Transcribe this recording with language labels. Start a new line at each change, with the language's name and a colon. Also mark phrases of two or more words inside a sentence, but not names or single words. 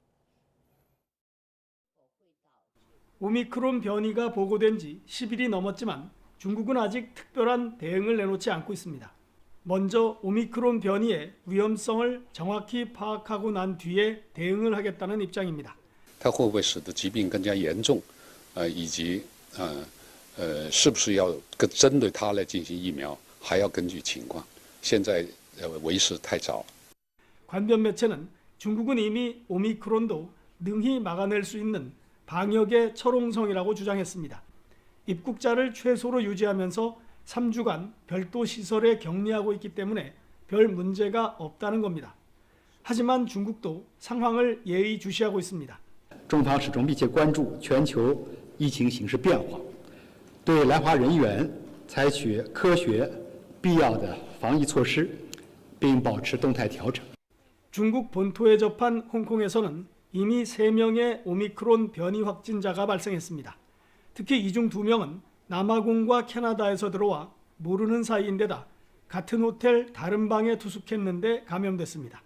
Korean: 오미크론 변이가 보고된 지 10일이 넘었지만 중국은 아직 특별한 대응을 내놓지 않고 있습니다. 먼저 오미크론 변이의 위험성을 정확히 파악하고 난 뒤에 대응을 하겠다는 입장입니다.
Chinese: 它会不会使得疾病更加严重？以及是不是要针对它来进行疫苗，还要根据情况。现在为时太早。
Korean: 관변 매체는 중국은 이미 오미크론도 능히 막아낼 수 있는 방역의 철옹성이라고 주장했습니다. 입국자를 최소로 유지하면서 3주간 별도 시설에 격리하고 있기 때문에 별 문제가 없다는 겁니다. 하지만 중국도 상황을 예의주시하고 있습니다.
Chinese: 中方始终密切关注全球疫情形势变化，对来华人员采取科学必要的防疫措施，并保持动态调整。
Korean: 중국 본토에 접한 홍콩에서는 이미 3명의 오미크론 변이 확진자가 발생했습니다. 특히 이 중 2명은 남아공과 캐나다에서 들어와 모르는 사이인데다 같은 호텔 다른 방에 투숙했는데 감염됐습니다.